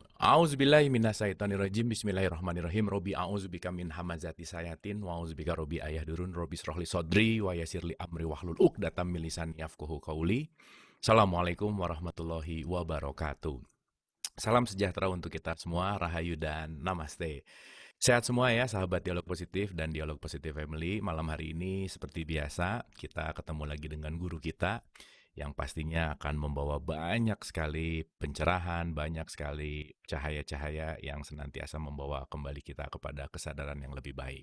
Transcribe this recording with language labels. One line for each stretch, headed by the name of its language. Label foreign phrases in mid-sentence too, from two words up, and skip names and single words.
Arabic: أعوذ بالله من الشيطان الرجيم. بسم الله الرحمن الرحيم. رب أعوذ بك من همزات الشياطين وأعوذ بك رب أن يحضرون رب اشرح لي صدري ويسر لي أمري واحلل عقدة من لساني يفقهوا قولي. السلام عليكم ورحمة الله وبركاته.
Indonesian: Salam sejahtera untuk kita semua, rahayu dan namaste. Sehat semua ya sahabat Dialog Positif dan Dialog Positif Family. Malam hari ini seperti biasa kita ketemu lagi dengan guru kita yang pastinya akan membawa banyak sekali pencerahan, banyak sekali cahaya-cahaya yang senantiasa membawa kembali kita kepada kesadaran yang lebih baik.